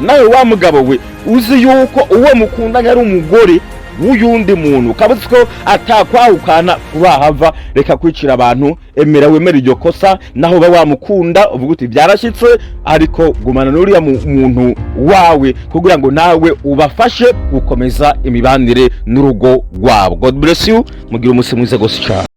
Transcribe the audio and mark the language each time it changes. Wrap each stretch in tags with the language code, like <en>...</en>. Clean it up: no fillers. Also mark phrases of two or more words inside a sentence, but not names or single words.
<rn>Nawe wa mugabo we, uzi yuko uwo mukundanye ari umugore w'uyundi muntu, kabuze ko atakwahukana kurahava, reka kwicira abantu, emera wemera iryo kosa, naho ba wamukunda uvuga uti byarashitse, ariko gumana n'uriya muntu wawe kugira ngo nawe ubafashe gukomeza imibanire n'urugo rwabo.</rn> <en>God bless you,</en> <rn>mugira umunsi mwiza gose cyane.</rn>